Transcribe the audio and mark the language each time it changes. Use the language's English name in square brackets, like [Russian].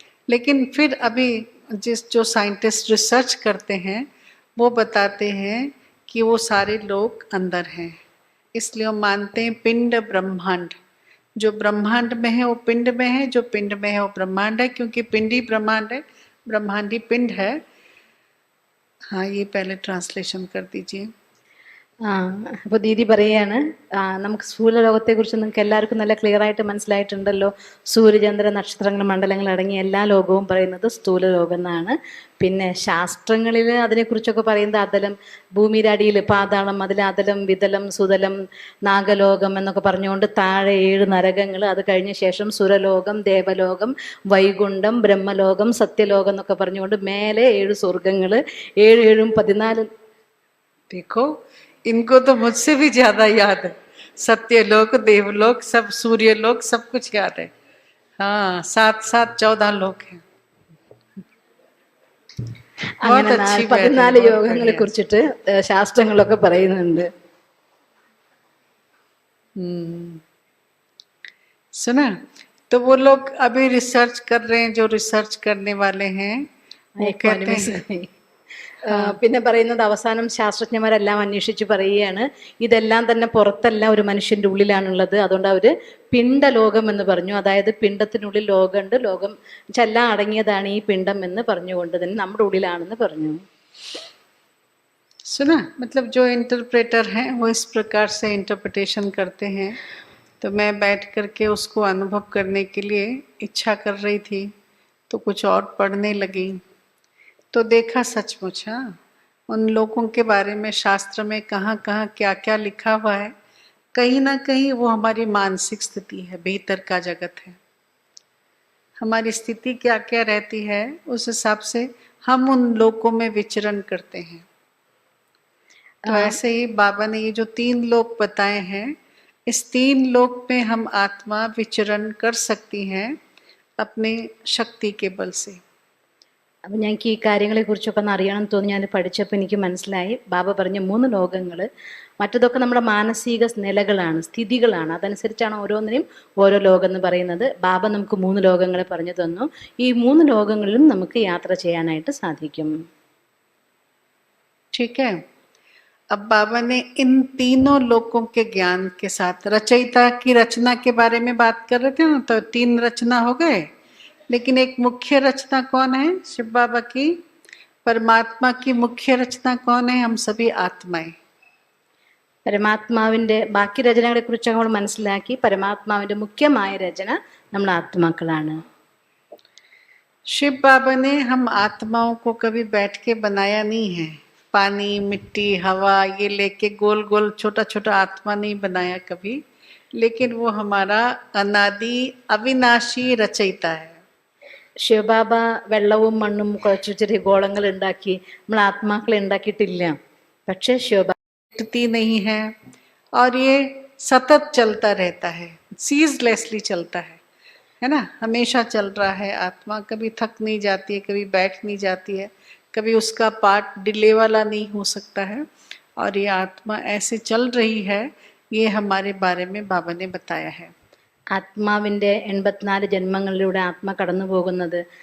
[Hindi] लेकिन फिर अभी जो साइंटिस्ट रिसर्च करते हैं वो बताते हैं कि वो सारे लोग अंदर हैं. इसलिए वो मानते हैं पिंड ब्रह्मांड. जो ब्रह्मांड में है वो पिंड में है, जो पिंड में है वो ब्रह्मांड है. क्योंकि पिंड ही ब्रह्मांड है, ब्रह्मांड ही पिंड है. हाँ, ये पहले ट्रांसलेशन कर दीजिए. [Malayalam] അപ്പോൾ ദീദി പറയാണ് നമുക്ക് സ്ഥൂലലോകത്തെക്കുറിച്ച് നിങ്ങൾക്ക് എല്ലാവർക്കും നല്ല ക്ലിയർ ആയിട്ട് മനസ്സിലായിട്ടുണ്ടല്ലോ. സൂര്യചന്ദ്ര നക്ഷത്രങ്ങൾ മണ്ഡലങ്ങൾ അടങ്ങിയ എല്ലാ ലോകവും പറയുന്നത് സ്ഥൂലലോകം എന്നാണ്. പിന്നെ ശാസ്ത്രങ്ങളിൽ അതിനെക്കുറിച്ചൊക്കെ പറയുന്നത് അതലം, ഭൂമിയുടെ അടിയിൽ പാതാളം, അതിൽ അതലം, വിതലം, സുതലം, നാഗലോകം എന്നൊക്കെ പറഞ്ഞുകൊണ്ട് താഴെ 7 നരകങ്ങൾ, അത് കഴിഞ്ഞ ശേഷം സുരലോകം, ദേവലോകം, വൈകുണ്ഠം, ബ്രഹ്മലോകം, സത്യലോകം എന്നൊക്കെ പറഞ്ഞുകൊണ്ട് മേലെ 7 സ്വർഗങ്ങൾ, 7 7 14. [Hindi] देखो, इनको तो मुझसे भी ज्यादा याद है. सत्यलोक, देवलोक, सब सूर्यलोक, सब कुछ याद है. हाँ, 7 7 14 लोक हैं. [Malayalam] അങ്ങനെ [Hindi] बहुत अच्छी बात है, 14 बहुत [Malayalam] യോഗങ്ങളെ [Hindi] बढ़िया. [Malayalam] കുറിച്ചിട്ട് ശാസ്ത്രങ്ങളൊക്കെ പറയുന്നുണ്ട്. [Hindi] सुना. तो वो लोग अभी रिसर्च कर रहे हैं, जो रिसर्च करने वाले हैं वो कहते हैं. [Malayalam] പിന്നെ പറയുന്നത് അവസാനം ശാസ്ത്രജ്ഞന്മാരെല്ലാം അന്വേഷിച്ച് പറയുകയാണ്, ഇതെല്ലാം തന്നെ പുറത്തല്ല, ഒരു മനുഷ്യന്റെ ഉള്ളിലാണുള്ളത്. അതുകൊണ്ട് അവര് പിണ്ടലോകം എന്ന് പറഞ്ഞു. അതായത് പിണ്ടത്തിനുള്ളിൽ ലോകമുണ്ട്, ലോകം എല്ലാം അടങ്ങിയതാണ് ഈ പിണ്ടം എന്ന് പറഞ്ഞുകൊണ്ട് തന്നെ നമ്മുടെ ഉള്ളിലാണെന്ന് പറഞ്ഞു. [Hindi] सुना. मतलब जो इंटरप्रेटर हैं वो इस प्रकार से इंटरप्रिटेशन करते हैं. तो मैं बैठ करके उसको अनुभव करने के लिए इच्छा कर रही थी, तो कुछ और पढ़ने लगी. तो देखा सचमुच, हाँ, उन लोगों के बारे में शास्त्र में कहाँ कहाँ क्या क्या लिखा हुआ है. कहीं ना कहीं वो हमारी मानसिक स्थिति है, भीतर का जगत है. हमारी स्थिति क्या क्या रहती है, उस हिसाब से हम उन लोकों में विचरण करते हैं. तो ऐसे ही बाबा ने ये जो 3 लोक बताए हैं, इस 3 लोक में हम आत्मा विचरण कर सकती हैं अपने शक्ति के बल से. [Malayalam] അപ്പം ഞങ്ങൾക്ക് ഈ കാര്യങ്ങളെക്കുറിച്ചൊക്കെ ഒന്ന് അറിയണം തോന്നി. ഞാൻ പഠിച്ചപ്പോൾ എനിക്ക് മനസ്സിലായി, ബാബ പറഞ്ഞ 3 ലോകങ്ങൾ, മറ്റതൊക്കെ നമ്മുടെ മാനസിക നിലകളാണ്, സ്ഥിതികളാണ്. അതനുസരിച്ചാണ് ഓരോന്നിനും ഓരോ ലോകം എന്ന് പറയുന്നത്. ബാബ നമുക്ക് 3 ലോകങ്ങളെ പറഞ്ഞു തന്നു. ഈ 3 ലോകങ്ങളിലും നമുക്ക് യാത്ര ചെയ്യാനായിട്ട് സാധിക്കും. [Hindi] ठीक है. अब बाबा ने इन तीनों लोकों के ज्ञान के साथ रचयिता की रचना के बारे में बात कर रहे थे ना, तो 3 रचना हो गए. लेकिन एक मुख्य रचना कौन है शिव बाबा की? परमात्मा की मुख्य रचना कौन है? हम सभी आत्माएं. [Malayalam] പരമാത്മാവിൻ്റെ ബാക്കി രചനകളെ കുറിച്ച് നമ്മൾ മനസ്സിലാക്കി. പരമാത്മാവിൻ്റെ മുഖ്യമായ രചന നമ്മൾ ആത്മാക്കളാണ്. [Hindi] शिव बाबा ने हम आत्माओं को कभी बैठ के बनाया नहीं है. पानी, मिट्टी, हवा ये लेके गोल गोल छोटा छोटा आत्मा नहीं बनाया कभी. लेकिन वो हमारा अनादि अविनाशी रचयिता है. [Malayalam] ശിവബാബ വെള്ളവും മണ്ണും കുഴച്ചു ചെറിയ ഗോളങ്ങൾ ഉണ്ടാക്കി നമ്മൾ ആത്മാക്കളെ ഉണ്ടാക്കിയിട്ടില്ല. പക്ഷെ ശിവബാബ [Hindi] नहीं है और ये सतत चलता रहता है, सीजलेसली चलता है ना. हमेशा चल रहा है आत्मा, कभी थक नहीं जाती है, कभी बैठ नहीं जाती है, कभी उसका पार्ट डिले वाला नहीं हो सकता है. और ये आत्मा ऐसे चल रही है, ये हमारे बारे में बाबा ने बताया है. [Malayalam] ആത്മാവിൻ്റെ 84 ജന്മങ്ങളിലൂടെ ആത്മ കടന്നു പോകുന്നത്.